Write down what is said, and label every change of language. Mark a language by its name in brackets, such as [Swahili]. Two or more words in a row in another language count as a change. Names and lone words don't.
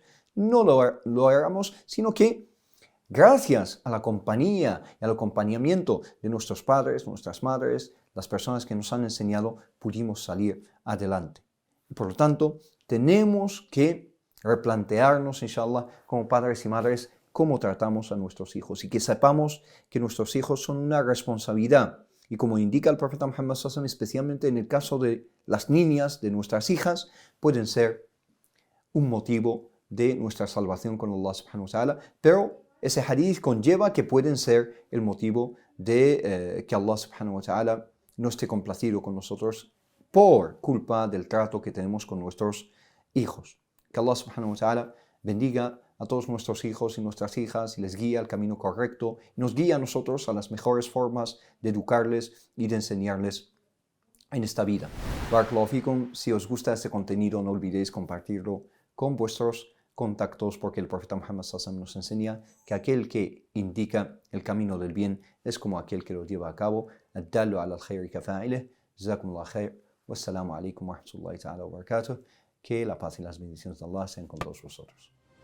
[Spanish] No lo éramos, sino que gracias a la compañía y al acompañamiento de nuestros padres, nuestras madres, las personas que nos han enseñado, pudimos salir adelante. Y por lo tanto, tenemos que replantearnos, inshallah, como padres y madres, cómo tratamos a nuestros hijos y que sepamos que nuestros hijos son una responsabilidad. Y como indica el profeta Muhammad [Arabic] صلى الله عليه وسلم, [Spanish] especialmente en el caso de las niñas, de nuestras hijas, pueden ser un motivo de nuestra salvación con Allah [Arabic] سبحانه وتعالى, [Spanish] pero ese hadith conlleva que pueden ser el motivo de que Allah [Arabic] سبحانه وتعالى [Spanish] no esté complacido con nosotros por culpa del trato que tenemos con nuestros hijos. Que Allah [Arabic] سبحانه وتعالى [Spanish] bendiga a todos nuestros hijos y nuestras hijas y les guía al camino correcto y nos guía a nosotros a las mejores formas de educarles y de enseñarles en esta vida. [Arabic] بارك الله فيكم. [Spanish] Si os gusta este contenido, no olvidéis compartirlo con vuestros contactos, porque el profeta Muhammad [Arabic] صلى الله عليه وسلم [Spanish] nos enseña que aquel que indica el camino del bien es como aquel que lo lleva a cabo. [Arabic] الدال على الخير كفاعله. جزاكم الله خير. والسلام عليكم ورحمة الله تعالى وبركاته. [Spanish] Que la paz y las bendiciones de Allah sean con todos vosotros.